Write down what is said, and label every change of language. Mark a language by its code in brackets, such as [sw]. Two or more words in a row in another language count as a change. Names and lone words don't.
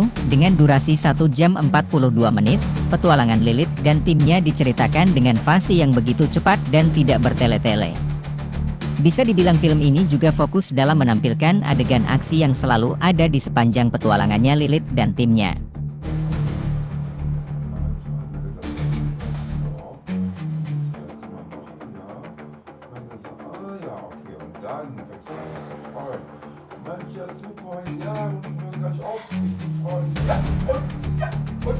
[id] Dengan durasi 1 jam 42 menit, petualangan Lilith dan timnya diceritakan dengan fase yang begitu cepat dan tidak bertele-tele. Bisa dibilang film ini juga fokus dalam menampilkan adegan aksi yang selalu ada di sepanjang petualangannya Lilith dan timnya. [de] Dann fängst du an, dich zu freuen. Mensch, ja super, ja, und du hörst gar nicht auf, dich zu freuen.